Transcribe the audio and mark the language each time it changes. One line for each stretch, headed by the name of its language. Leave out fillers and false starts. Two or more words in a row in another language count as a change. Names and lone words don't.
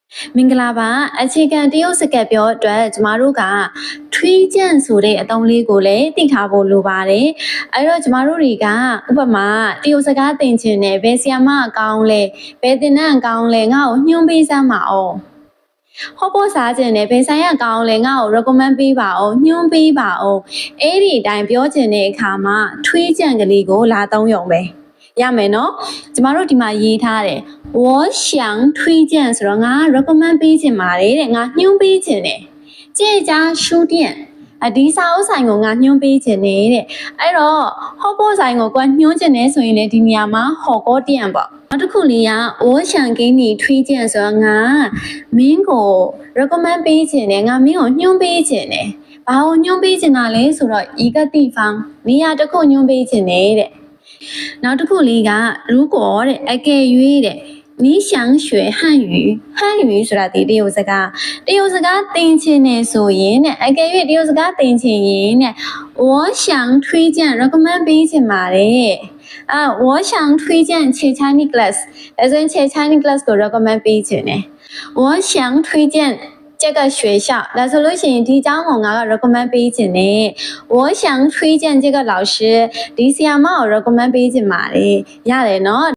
Burmese: မင်္ဂလာပါအခြေခံတရုတ်စကားပြောအတွက်ကျမတို့ကထွေးကြံ့ဆိုတဲ့အသုံးလေးကိုလည်းသိထားဖို့လိုပါတယ်အဲ့တော့ကျမတို့တွေကဥပမာတရုတ်စကားသင်ချင်တယ်ဘယ်ဆီယမအကောင်းလဲဘယ်သင်တန်းအကောင်းလဲငါ့ကိုညွှန်းပေးစမ်းပါအောင်ဟောပေါ်စားခြင်းနဲ့ဘယ်ဆိုင်ရကောင်းလဲငါ့ကို recommend ပေးပါအောင်ညွှန်းပေးပါအောင်အဲ့ဒီအတိုင်းပြောချင်တဲ့အခါမှာထွေးကြံ့ကလေးကိုလာသုံးရုံပဲရမယ်နော်ကျမတို့ဒီမှာရေးထားတယ်
Chinese: 我想推荐
Burmese: ဆိုတော့ငါ recommend ပေးချင်ပါတယ်တဲ့ငါညွှန်းပေးချင်တယ်
Chinese: 这家书店
Burmese: ဒီစာအုပ်ဆိုင်ကိုငါညွှန်းပေးချင်တယ်တဲ့အဲ့တော့ဟောပေါ်ဆိုင်ကိုကွာညွှန်းချင်တယ်ဆိုရင်လေဒီနေရာမှာဟောကော店ပေါ့နောက်တစ်ခုလေးက
Chinese: 我想给你推荐
Burmese: ဆိုတော့ ငါမင်းကို recommend ပေးချင်တယ်ငါမင်းကိုညွှန်းပေးချင်တယ်ဘာကိုညွှန်းပေးချင်တာလဲဆိုတော့
Chinese: 一个地方
Burmese: နေရာတစ် ခုညွှန်းပေးချင်တယ်တဲ့နောက်တစ်ခုလေးက如果တဲ့အကယ်၍တဲ့
Chinese: 你想学汉语汉语
Burmese: ဆိုတာဒီတရုတ်စကားသင်ချင်နေဆိုရင်တဲ့အကယ်၍တရုတ်စကားသင်ချင်ရင်တဲ့
Chinese: 我想推荐
Burmese: recommend ပေးချင်ပါတယ်
Chinese: 我想推荐切
English: Chinese class
Burmese: ဒါဆိုရင်切
English: Chinese class
Burmese: ကို recommend ပေးချင်တယ်
Chinese: 我想推荐这个学校
Burmese: ဒါဆိုလို့ရှိရင်ဒီကျောင်းကိုငါက recommend ပေးချင်တယ်
Chinese: 我想推荐这个老师
Burmese: ဒီဆရာမကို recommend ပေးချင်ပါတယ်ရတယ်နော်